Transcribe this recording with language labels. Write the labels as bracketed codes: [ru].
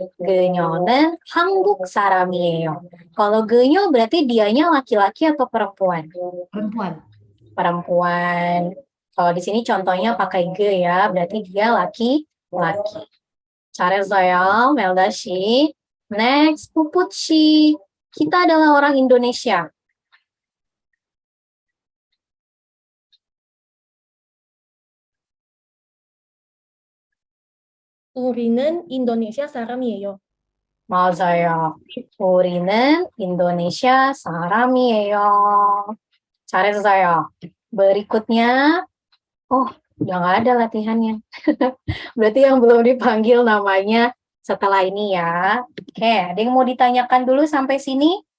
[ko] genyo는 한국 사람이에요. [id] Kalau genyo berarti dianya laki-laki atau perempuan? Perempuan. Perempuan. Kalau di sini contohnya pakai ge ya, berarti dia laki-laki. [ko] 잘했어요, Melda Shi. Next, Puput Shi. [id] Kita adalah orang Indonesia. [ko] 우리는 인도네시아 사람이에요. 맞아요. 우리는 인도네시아 사람이에요. 잘했어요. [id] Berikutnya, udah nggak ada latihannya. Berarti yang belum dipanggil namanya setelah ini ya. Oke, ada yang mau ditanyakan dulu sampai sini?